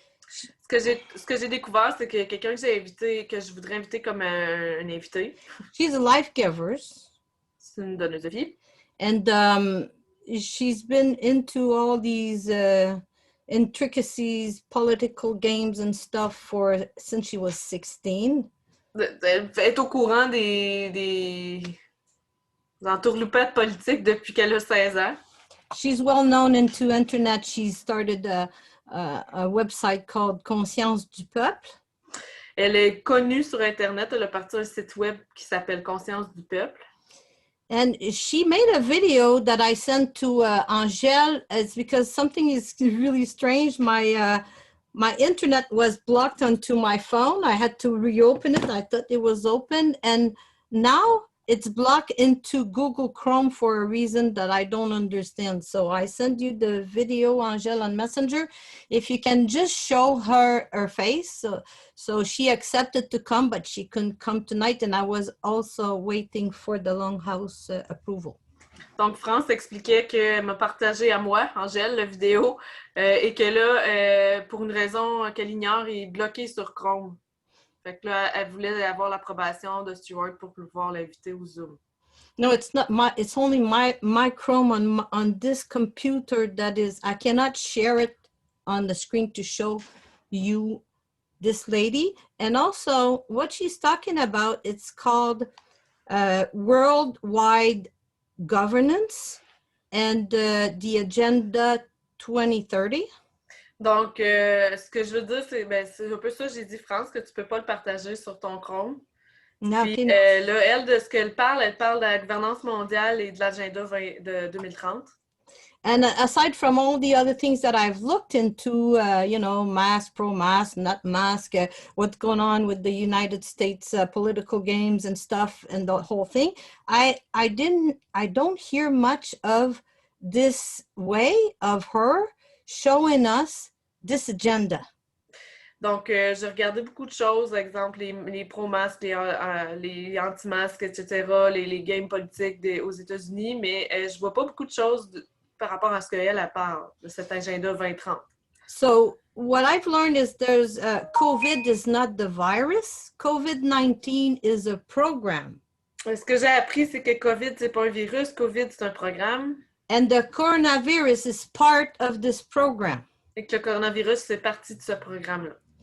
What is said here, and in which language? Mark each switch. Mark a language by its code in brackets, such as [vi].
[fr] Ce que j'ai découvert, c'est que quelqu'un que je voudrais inviter comme un invité. [en] She's a life giver. [fr] C'est une donneuse de vie. [en] And she's been into all these intricacies, political games and stuff since she was 16. [fr] Elle est au courant des entourloupettes politiques depuis qu'elle a 16 ans. [en] She's well known into internet. She started a website called Conscience du Peuple. [fr] Elle est connue sur Internet. Elle a parti un site web qui s'appelle Conscience du Peuple. [en] And she made a video that I sent to Angèle. It's because something is really strange. My internet was blocked onto my phone. I had to reopen it. I thought it was open. And now it's blocked into Google Chrome for a reason that I don't understand. So I send you the video, Angèle, on Messenger. If you can just show her face. So she accepted to come, but she couldn't come tonight. And I was also waiting for the Longhouse approval. [fr] Donc, France expliquait qu'elle m'a partagé à moi, Angèle, la vidéo, et que là, pour une raison qu'elle ignore, il est bloqué sur Chrome. Fait que là, elle voulait avoir l'approbation de Stuart pour pouvoir l'inviter au Zoom. [en] No, it's not my, it's only my Chrome on this computer that is, I cannot share it on the screen to show you this lady. And also what she's talking about, it's called Worldwide Governance and the Agenda 2030. [fr] Donc, ce que je veux dire, c'est un peu ça, j'ai dit, France, que tu peux pas le partager sur ton Chrome. [en] No, [fr] Puis [en] no. [fr] là, elle, de ce qu'elle parle, elle parle de la gouvernance mondiale et de l'agenda de 2030. [en] And aside from all the other things that I've looked into, you know, mask, pro-mask, not mask, what's going on with the United States political games and stuff and the whole thing, I don't hear much of this way of her showing us this agenda. [fr] Donc, j'ai regardé beaucoup de choses, par exemple les pro-masques, les anti-masques, etc., les games politiques aux États-Unis, mais je vois pas beaucoup de choses par rapport à ce qu'elle parle de cet agenda 2030. [en] So what I've learned is there's COVID is not the virus. COVID-19 is a program. [fr] Ce que j'ai appris, c'est que COVID, c'est pas un virus, COVID, c'est un programme. [en] And the coronavirus is part of this program. [fr] Et que le coronavirus fait partie de ce programme-là.